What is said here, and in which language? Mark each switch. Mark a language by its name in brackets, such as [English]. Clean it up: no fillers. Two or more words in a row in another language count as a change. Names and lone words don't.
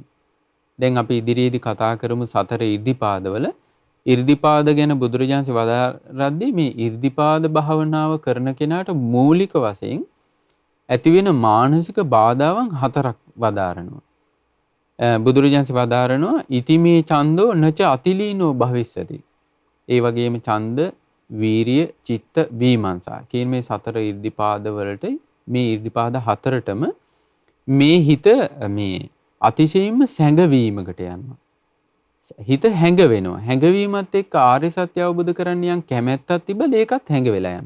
[Sinhala] දැන් අපි ඉදිරියේදී කතා කරමු සතර ඉර්ධිපාදවල. ඉර්ධිපාද ගැන බුදුරජාණන් වදාරද්දී මේ ඉර්ධිපාද භාවනාව කරන කෙනාට මූලික වශයෙන් ඇතිවෙන මානසික බාධාවන් 4ක් වදාරනවා. බුදුරජාණන් වදාරනවා [Pali] ඉතිමේ ඡන්தோ නච අතිලීනෝ භවිස්සති. [Sinhala] ඒ වගේම ඡන්ද, වීරිය, චිත්ත, විමර්ශා කියන මේ සතර ඉර්ධිපාද වලට මේ ඉර්ධිපාද 4ටම මේ හිත මේ අතිශයින්ම සැඟවීමකට යනවා. හිත හැඟ වෙනවා. හැඟවීමත් එක්ක ආර්ය සත්‍ය අවබෝධ කරන්න යම් කැමැත්තක් තිබ්බද ඒකත් හැඟ වෙලා යනවා.